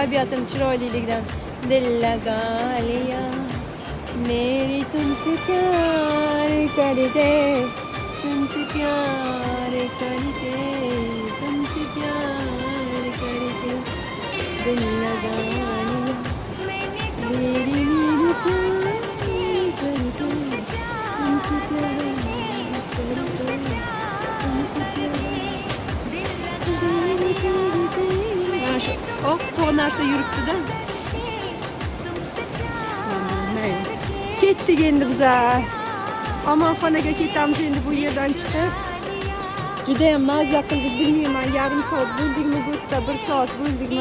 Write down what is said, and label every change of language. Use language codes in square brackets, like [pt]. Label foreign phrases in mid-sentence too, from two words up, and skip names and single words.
[uz] Tabiatim chiroyliligidan. [hi] Dillagaliya मेरी तुमसे प्यार करते तुमसे प्यार करते तुमसे प्यार करते दिल लगानी मेरी प्यार करते तुमसे प्यार करते [uz] mana shu oq to'q narsa yuribdi-da. Mayli. Ketdik endi biza. Omonxonaga ketamiz endi bu yerdan chiqib. Juda ham mazza qildik, bilmayman, yarim soat bo'ldikmi bu yerda, 1 soat bo'ldikmi.